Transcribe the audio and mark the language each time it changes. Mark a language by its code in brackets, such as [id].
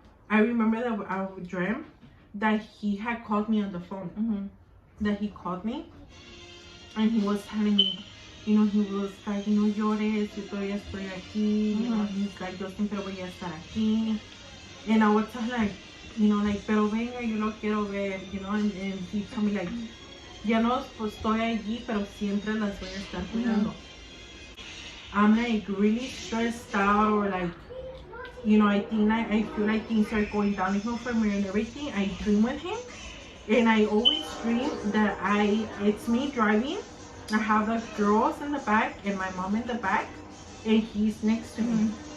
[en] I remember that I dreamt that he had called me on the phone. That he called me and he was telling me, you know, he was like, [es] no llores, yo todavía estoy aquí, [en] you know, he's like, [es] yo siempre voy a estar aquí. [en] And I was like, you know, like, [es] pero venga, yo lo quiero ver, [en] you know. And he told me like, [es] ya no estoy allí, pero siempre las voy a estar cuidando. [en] I'm like really stressed out, or like, you know, I feel like things are going downhill for me and everything. I dream with him, and I always dream that it's me driving. I have the girls in the back and my mom in the back, and he's next to me.